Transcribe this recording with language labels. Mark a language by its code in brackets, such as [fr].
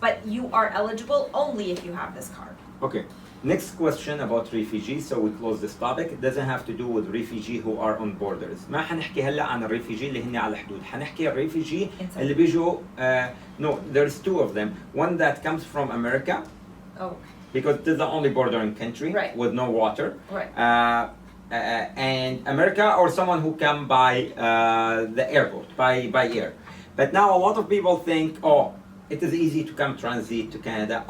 [en] But you are eligible only if you have this card. Okay. Next question about refugees, so we close this topic. It doesn't have to do with refugee who are on borders. [ar] ما حنحكي هلا عن الريفيجي اللي هن على الحدود، حنحكي الريفيجي اللي بيجوا [en] no, there's two of them. One that comes from America. Oh. Because it is the only bordering country Right. with no water. Right. And America or someone who come by the airport, by air. But now a lot of people think, oh, it is easy to come transit to Canada.